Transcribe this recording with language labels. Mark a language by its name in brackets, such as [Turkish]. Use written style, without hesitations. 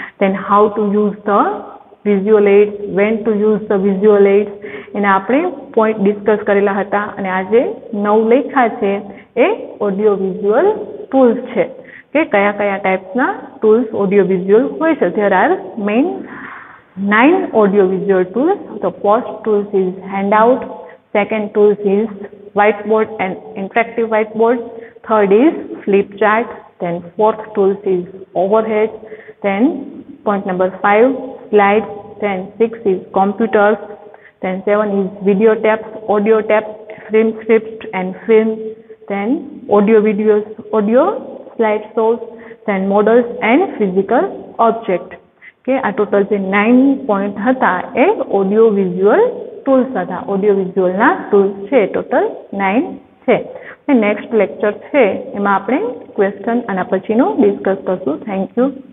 [English] then how to use the visual aids, when to use the visual aids, [Gujarati] એના આપણે point discuss કરેલા હતા. અને આજે 9 લેખા છે એ ઓડિયો વિઝ્યુઅલ ટૂલ્સ છે કે કયા કયા ટાઈપ્સના ટૂલ્સ ઓડિયો વિઝ્યુઅલ હોય છે. [English] There are main 9 audio visual tools. The first tool is handout, second tool is whiteboard and interactive whiteboard, third is flip chart, then fourth tool is overhead, then point number 5 slides, then 6 is computers, then 7 is video tapes, audio tapes, film scripts and film, then audio videos, audio slide shows, then models and physical object. [Gujarati] કે આ total જે 9 point હતા એ audio visual tools હતા. Audio વિઝ્યુઅલના tools છે total 9 છે. Next lecture છે એમાં આપણે ક્વેશ્ચન આના પછીનું ડિસ્કસ કરશું. Thank you.